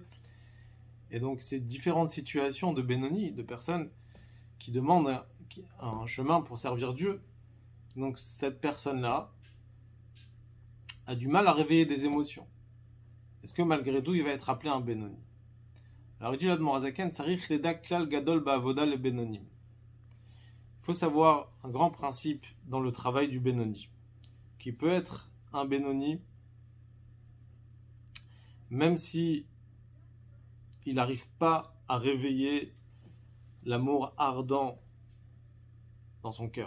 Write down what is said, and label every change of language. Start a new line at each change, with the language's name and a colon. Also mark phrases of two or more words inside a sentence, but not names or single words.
French: Et donc, c'est différentes situations de Benoni, de personnes qui demandent un chemin pour servir Dieu. Donc, cette personne-là a du mal à réveiller des émotions. Est-ce que malgré tout, il va être appelé un Benoni? Alors, il dit l'Admor Hazaken,
Hebrew: צריך לידע כלל גדול בעבודה לבינונים.
French: Il faut savoir un grand principe dans le travail du Benoni, qui peut être un Benoni, même si il n'arrive pas à réveiller l'amour ardent dans son cœur.